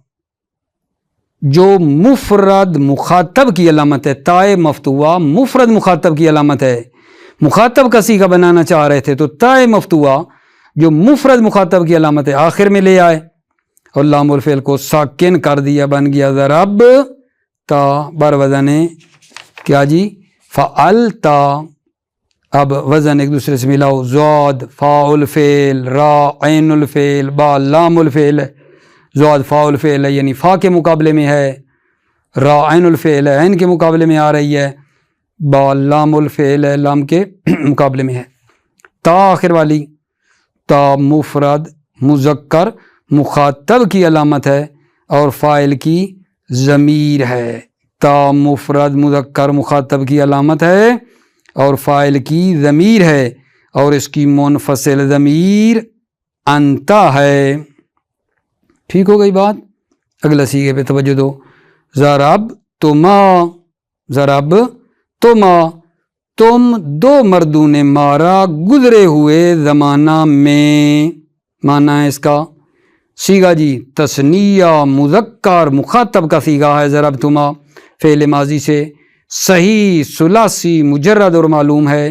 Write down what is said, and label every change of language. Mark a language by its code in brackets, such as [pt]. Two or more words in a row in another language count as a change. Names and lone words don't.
[ur] جو مفرد مخاطب کی علامت ہے، تائے مفتوحہ مفرد مخاطب کی علامت ہے، مخاطب کا صیغہ بنانا چاہ رہے تھے تو تائے مفتوحہ جو مفرد مخاطب کی علامت ہے آخر میں لے آئے اور [ar] لام الفعل [ur] کو ساکن کر دیا، بن گیا ضرب تا بر وزن کیا جی فعلتا۔ اب وزن ایک دوسرے سے ملاؤ، [ar] زاد فاء الفعل، را عین الفعل، با لام الفعل۔ [ur] زاد [ar] فاء الفعل [ur] ہے یعنی فا کے مقابلے میں ہے، را [ar] عین الفعل [ur] ہے عین کے مقابلے میں آ رہی ہے، با [ar] لام الفعل [ur] ہے لام کے مقابلے میں ہے۔ تا آخر والی، تا مفرد مذکر مخاطب کی علامت ہے اور فاعل کی ضمیر ہے، تا مفرد مذکر مخاطب کی علامت ہے اور فاعل کی ضمیر ہے اور اس کی منفصل ضمیر انتا ہے۔ ٹھیک ہو گئی بات؟ اگلا صیغے پہ توجہ دو، ضرب تما، ضرب تما تم 2 مردوں نے مارا گزرے ہوئے زمانہ میں، معنی ہے اس کا صیغہ جی تثنیہ مذکر مخاطب کا صیغہ ہے ضربتما، فعل ماضی سے، صحیح ثلاثی مجرد اور معلوم ہے۔